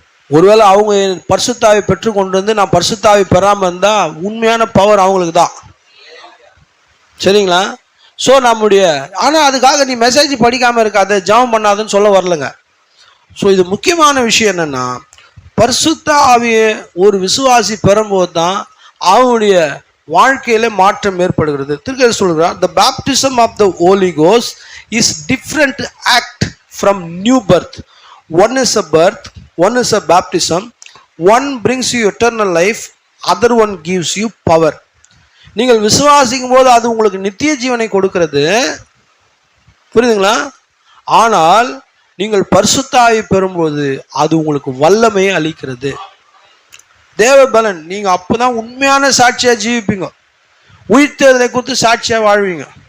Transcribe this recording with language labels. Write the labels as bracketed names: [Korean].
[Tamil] ஒருவேளை அவங்க பரிசுத்தாவை பெற்றுக்கொண்டு வந்து நான் பரிசுத்தாவை பெறாமல் இருந்தால் உண்மையான பவர் அவங்களுக்கு தான். சரிங்களா? ஸோ நம்முடைய ஆனால் அதுக்காக நீ மெசேஜ் படிக்காமல் இருக்காது, ஜெபம் பண்ணாதுன்னு சொல்ல வரலங்க. ஸோ இது முக்கியமான விஷயம் என்னென்னா, பரிசுத்த ஆவியை ஒரு விசுவாசி பெறும்போது தான் அவனுடைய வாழ்க்கையில மாற்றம் ஏற்படுகிறது. திருக்க சொல்கிறார், [English] the baptism of the Holy Ghost is different act from new birth. One is a birth, one is a baptism. One brings you eternal life, other one gives you power. [Tamil] நீங்கள் விசுவாசிக்கும் போது அது உங்களுக்கு நித்திய ஜீவனை கொடுக்கிறது, புரியுதுங்களா? ஆனால் நீங்கள் பரிசுத்த ஆவி பெறும்போது அது உங்களுக்கு வல்லமையை அளிக்கிறது, தேவ பலன். நீங்க அப்பதான் உண்மையான சாட்சியா ஜீவிப்பீங்க, உயிர்த்தெழுதலை குறித்து சாட்சியா வாழ்வீங்க.